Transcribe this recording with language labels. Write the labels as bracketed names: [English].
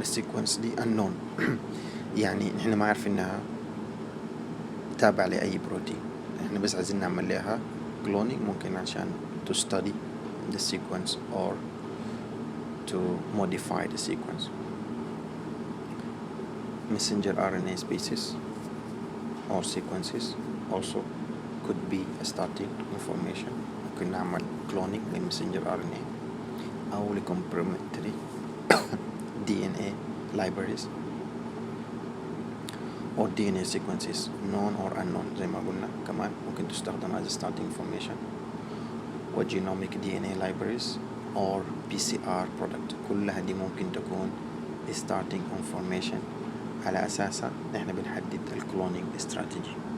[Arabic] السيكونس دي unknown يعني احنا ما عارفين انها تابع لأي بروتين، احنا بس عايزين نعمل لها cloning ممكن عشان [English] to study the sequence [Arabic] or to modify the sequence. [English] Messenger RNA species or sequences also could be a starting information. ممكن نعمل cloning لمسنجر RNA أو لcomplementary DNA libraries or DNA sequences known or unknown [Arabic] زي ما قلنا كمان ممكن تستخدم [English] as a starting information. [Arabic] و [English] genomic DNA libraries or PCR product [Arabic] كلها دي ممكن تكون [English] starting information [Arabic] على أساسها نحن بنحدد الكلونينج استراتيجي.